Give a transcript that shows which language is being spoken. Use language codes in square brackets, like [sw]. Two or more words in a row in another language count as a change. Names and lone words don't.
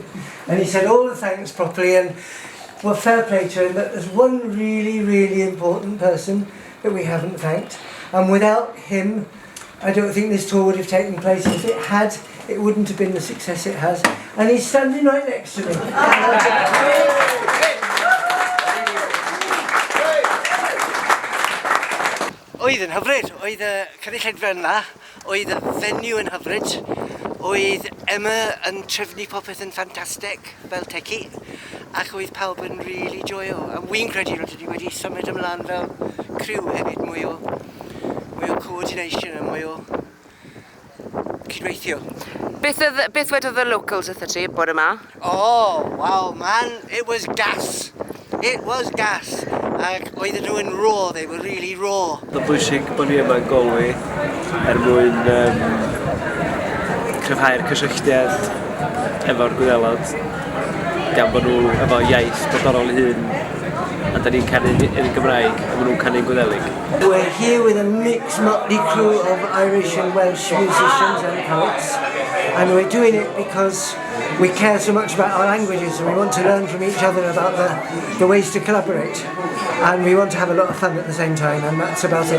[en] And he said all the thanks properly, and well, fair play to him, but there's one really, really important person that we haven't thanked. And without him, I don't think this tour would have taken place. If it had, it wouldn't have been the success it has. And he's standing right next to me. [cy] Oedd yn hyfryd, oedd y cynulleidfa yna, oedd y fenyw yn hyfryd, oedd Emma yn trefnu popeth yn ffantastig fel teci, ac oedd pawb yn really joio. A wy'n credu rydyn ni wedi symud ymlaen fel criw hefyd, mwy o coordination a mwy o cydweithio. Beth wedodd y locals wrtho ti bore yma? [en] Oh, wow man, it was gas. It was gas. [cy] Ac oedden nhw yn raw, [en] they were really raw. [cy] Mae'n bwysig bod ni yma yn Galway mwyn cryfhau'r cysylltiad efo'r Gwyddelod gan bod nhw efo iaith bodorol hyn a da ni'n canu yn Gymraeg a maen nhw'n canu'n Gwyddelig. [en] We're here with a mixed motley crew of Irish and Welsh musicians and poets, and we're doing it because we care so much about our languages and we want to learn from each other about the ways to collaborate, and we want to have a lot of fun at the same time, and that's about it.